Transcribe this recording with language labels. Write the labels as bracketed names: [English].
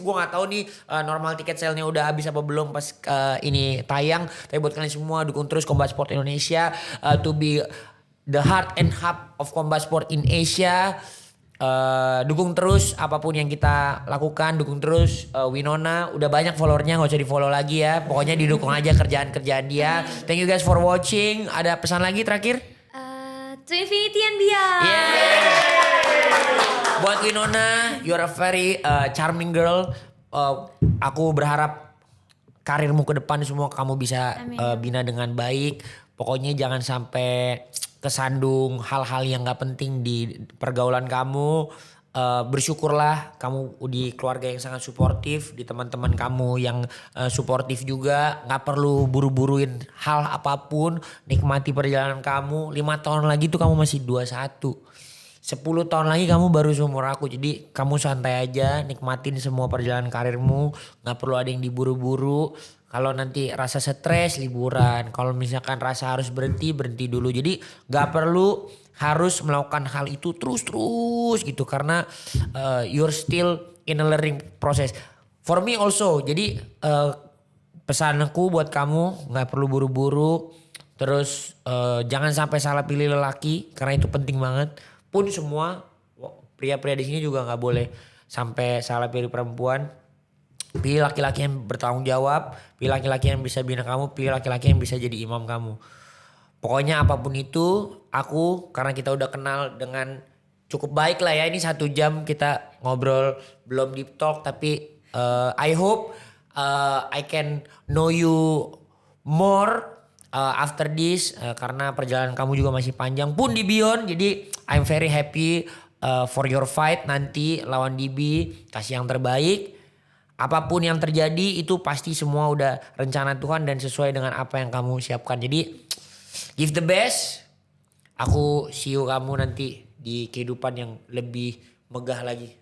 [Indonesian] Gue gak tahu nih normal tiket sale-nya udah habis apa belum pas ini tayang. Tapi buat kalian semua dukung terus Combat Sport Indonesia [English] to be the heart and hub of combat sport in Asia. [Indonesian] Dukung terus apapun yang kita lakukan, dukung terus Winona. Udah banyak followernya, gak usah di follow lagi ya. Pokoknya didukung aja kerjaan dia. [English] Thank you guys for watching. [Indonesian] Ada pesan lagi terakhir? [English] To infinity and beyond. [Indonesian] Buat Winona, [English] you're a very charming girl. [Indonesian] Aku berharap karirmu ke depan semua kamu bisa bina dengan baik. Pokoknya jangan sampai kesandung hal-hal yang gak penting di pergaulan kamu. Bersyukurlah kamu di keluarga yang sangat suportif, di teman-teman kamu yang suportif juga. Gak perlu buru-buruin hal apapun, nikmati perjalanan kamu. 5 tahun lagi tuh kamu masih 21. 10 tahun lagi kamu baru seumur aku. Jadi kamu santai aja, nikmatin semua perjalanan karirmu. Gak perlu ada yang diburu-buru. Kalau nanti rasa stres, liburan. Kalau misalkan rasa harus berhenti dulu. Jadi gak perlu harus melakukan hal itu terus gitu. Karena [English] you're still in a learning process. For me also. [Indonesian] Jadi pesanku buat kamu gak perlu buru-buru. Terus jangan sampai salah pilih lelaki. Karena itu penting banget. Pun semua pria-pria di sini juga gak boleh sampai salah pilih perempuan. Pilih laki-laki yang bertanggung jawab, pilih laki-laki yang bisa bina kamu, pilih laki-laki yang bisa jadi imam kamu. Pokoknya apapun itu, aku karena kita udah kenal dengan cukup baik lah ya. Ini 1 jam kita ngobrol, belum [English] deep talk, [Indonesian] tapi [English] I hope I can know you more after this. [Indonesian] Karena perjalanan kamu juga masih panjang pun di Beyond. Jadi [English] I'm very happy for your fight [Indonesian] nanti lawan DB. Kasih yang terbaik. Apapun yang terjadi itu pasti semua udah rencana Tuhan dan sesuai dengan apa yang kamu siapkan. Jadi [English] give the best. [Indonesian] Aku [English] see you [Indonesian] kamu nanti di kehidupan yang lebih megah lagi.